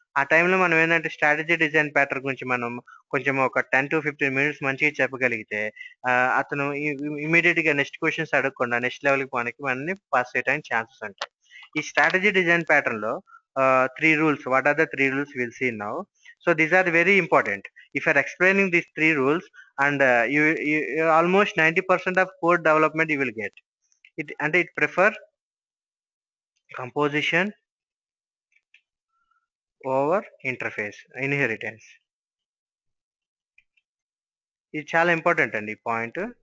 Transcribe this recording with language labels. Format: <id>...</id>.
<te>ఆ టైంలో మనం ఏంటంటే స్ట్రాటజీ డిజైన్ ప్యాటర్న్ గురించి మనం కొంచెం ఒక 10-15 మినిట్స్ మంచిగా చెప్పగలిగితే అతను ఇమీడియట్ గా నెక్స్ట్ క్వశ్చన్స్ అడగకుండా నెక్స్ట్ లెవెల్కి మనల్ని పాస్ చేయడానికి ఛాన్సెస్ ఉంటాయి. ఈ స్ట్రాటజీ డిజైన్ ప్యాటర్న్ లో 3 rules.</te> <en>What are the 3 rules? We'll see now. So these are very important. If you're explaining these 3 rules and you almost 90% of code development you will get. It prefer composition over interface, inheritance.</en> <te>ఇది చాలా important అండి ఈ point.</te>